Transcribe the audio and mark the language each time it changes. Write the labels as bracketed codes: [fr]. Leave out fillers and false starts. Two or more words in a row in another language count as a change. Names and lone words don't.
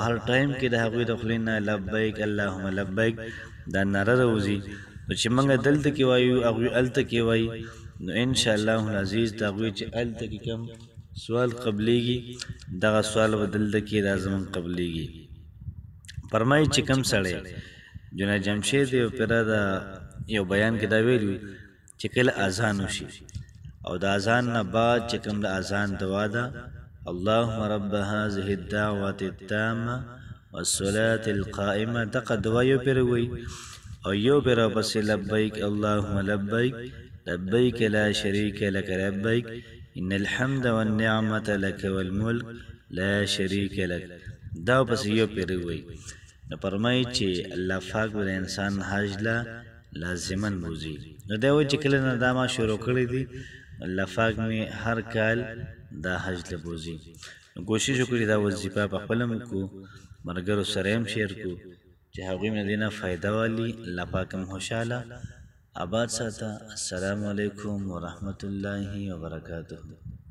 [ps] هر ټایم کې د هغوی د خولې نه [ar] لبیک اللهم لبیک [ps] دا ناره راوځي نو چې موږ دلته کې وایو هغوی هلته کې وایي نو [ar] انشاءالله العزیز [ps] د هغوی چې هلته کې کوم سوال قبلېږي دغه سوال به دلته کې دا زموږ قبلېږي فرمایي چې کوم سړی جنید جمشید یو پیره د یو بیان کې دا ویلي چې کله اذان وشي او د اذان نه بعد چې کوم د اذان دعا ده [ar] اللهم رب هذه الدعوة التامة والصلاة القائمة [ps] دغه دعا یو پیره وایي او یو پیره پسې [ar] لبیک اللهم لبیک لبیک لا شریک لک لبیک ان الحمد والنعمة لك والملك لا شریک لک [ps] دا پسې یو پیره وایي نو فرمایي چې الله پاک به د انسان حج له لازمن بوځي نو دا وایي چې کله نه دا ما شروع کړی دي الله پاک مې هر کال دا حج له بوځي نو کوشش وکړي دا وظیفه په خپله مو کو ملګرو سره هم شیر کو چې هغوی مې د دې نه فایده والي الله پاک هم خوشحاله آباد ساته [ar] السلام علیکم ورحمت الله وبرکاته